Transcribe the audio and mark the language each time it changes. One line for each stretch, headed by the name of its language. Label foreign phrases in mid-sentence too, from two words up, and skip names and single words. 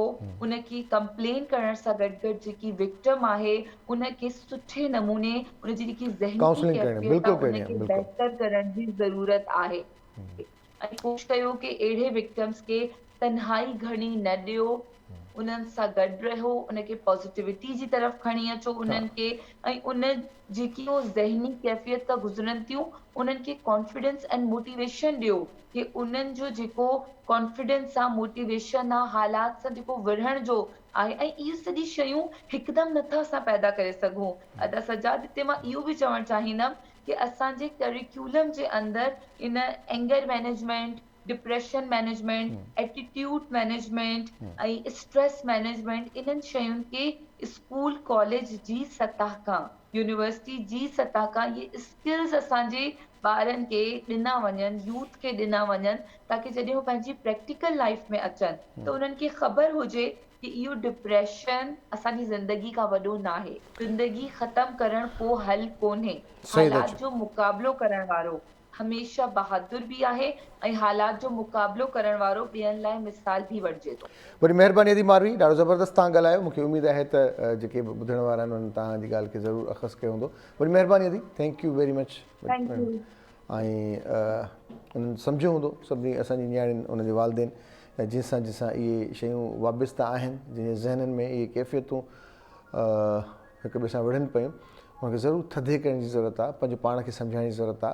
Sindhi: उनखे कंप्लेन करण सां गॾु गॾु जेकी विक्टिम आहे उनखे सुठे नमूने उनजी जेकी ज़हनी कैफ़ियत आहे उनखे बहितर करण जी ज़रूरत आहे। ऐं कोशिशि कयो कि अहिड़े विक्टिम्स खे तन्हाई घणी न ॾियो, उन्हनि सां गॾु रहो, उनखे पॉज़िटिविटी जी तरफ़ खणी अचो उन्हनि खे, ऐं उन जेकी वो ज़हनी कैफ़ियत खां गुज़रनि थियूं उन्हनि खे
English: confidence and motivation
Sindhi: ॾियो कि उन्हनि जो जेको कॉन्फिडेंस आहे, मोटिवेशन आहे, हालात सां जेको विढ़ण जो आहे। ऐं इहे सॼी शयूं हिकदमि नथा असां पैदा करे सघूं। अदा सजाद, हिते मां इहो बि चवणु चाहींदमि कि असांजे करिकुलम जे अंदरि इन
English: anger management, depression management, attitude management
Sindhi: ऐं
English: stress management
Sindhi: इन्हनि शयुनि खे
English: school college
Sindhi: जी सतह खां, यूनिवर्सिटी जी सतह खां इहे स्किल्स असांजे ॿारनि खे ॾिना वञनि, यूथ खे ॾिना वञनि, ताकी जॾहिं हू पंहिंजी
English: practical life
Sindhi: में अचनि त उन्हनि खे ख़बर हुजे कि इहो डिप्रेशन असांजी ज़िंदगी खां वॾो न आहे। ज़िंदगी ख़तमु करण को हल कोन्हे। हालात जो मुक़ाबिलो करण वारो हमेशह बहादुर भी आहे ऐं हालात जो मुक़ाबिलो करण वारो ॿियनि लाइ मिसाल भी बणिजे थो। वरी महिरबानी अदी मारवी, ॾाढो ज़बरदस्त तव्हां ॻाल्हायो। मूंखे उमेद आहे त जेके बि ॿुधण वारा आहिनि उन्हनि तव्हांजी ॻाल्हि खे ज़रूरु अख़ज़ कयो हूंदो। वरी महिरबानी अदी,
English: Thank you very much.
Sindhi: ऐं उन्हनि सम्झो हूंदो सभिनी असांजी नियाणियुनि उनजे वालदेन जंहिंसां इहे शयूं वाबिस्ता आहिनि, जंहिंजे ज़हननि में इहे कैफ़ियतूं हिक ॿिए सां विढ़नि पियूं, उनखे ज़रूरु थधे करण जी ज़रूरत आहे, पंहिंजे पाण खे सम्झाइण जी ज़रूरत आहे।